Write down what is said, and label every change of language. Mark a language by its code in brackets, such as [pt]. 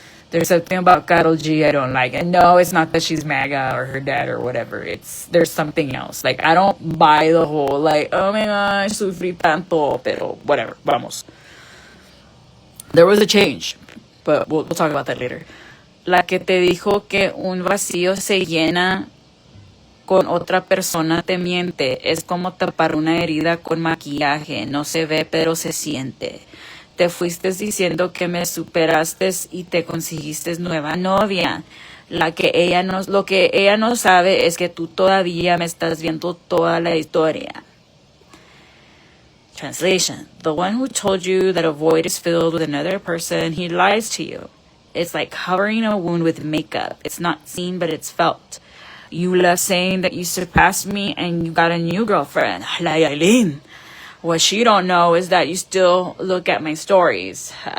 [en] There's something about Karol G I don't like. And no, it's not that she's MAGA or her dad or whatever. There's something else. Like, I don't buy the whole, like, oh my gosh, [es] sufrí tanto, pero [en] whatever, [es] vamos. [en] There was a change, but we'll talk about that later. [es] La que te dijo que un vacío se llena con otra persona te miente. Es como tapar una herida con maquillaje. No se ve, pero se siente. Te fuiste diciendo que me superaste y te conseguiste nueva novia. Lo que ella no sabe es que tú todavía me estás viendo toda la historia. [en] Translation. The one who told you that a void is filled with another person, he lies to you. It's like covering a wound with makeup. It's not seen, but it's felt. You love saying that you surpassed me and you got a new girlfriend. Like Aileen. What she don't know is that you still look at my stories.